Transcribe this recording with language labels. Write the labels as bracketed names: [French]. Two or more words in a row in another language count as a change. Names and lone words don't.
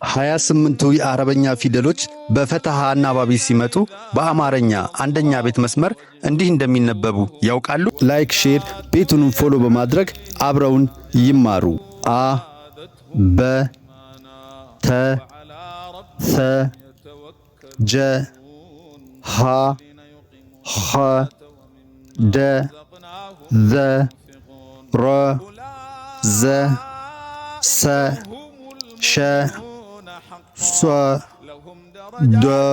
[Amharic] 28ቱ የአረበኛ ፊደሎች በፈትሃ አናባቢ ሲመጡ በአማርኛ አንደኛ ቤት መስመር እንዲህ እንደሚነበቡ ያውቃሉ? ላይክ፣ ሼር፣ ቤቱንም ፎሎ በማድረግ አብረውን ይማሩ። አ በ ተ ሰ ጀ ሃ ኸ ደ ዘ ረ ዘ ሰ ሸ ሷ ደ